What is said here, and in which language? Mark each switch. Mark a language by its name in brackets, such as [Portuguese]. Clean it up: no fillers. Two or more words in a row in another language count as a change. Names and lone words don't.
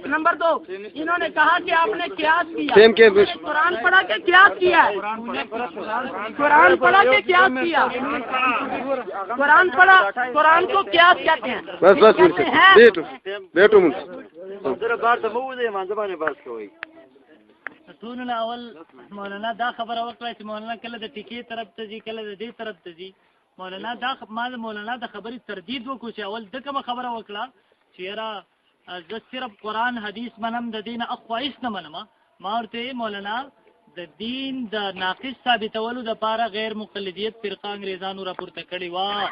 [Urdu] نمبر دو، انہوں نے کہا کہ آپ نے قیاس کیا، قرآن پڑھا کے قیاس کیا ہے، قرآن پڑھا کے قیاس کیا، قرآن پڑھا، قرآن کو قیاس کہتے ہیں۔ [Pashto] مولانا دا خبر وکړه چې مولانا کله د ټیکې طرف ته ځي کله د دې طرف ته ځي۔ مولانا دا مولانا د خبرې تردید وکړو چې اول د کومه خبره وکړه چې یاره زه صرف قرآن حدیث منم، د دین اخوا هیڅ نه منم. ما ورته مولانا د دین د ناقص ثابتولو دپاره غیر مقلدیت فرقه انګریزانو راپورته کړې وه.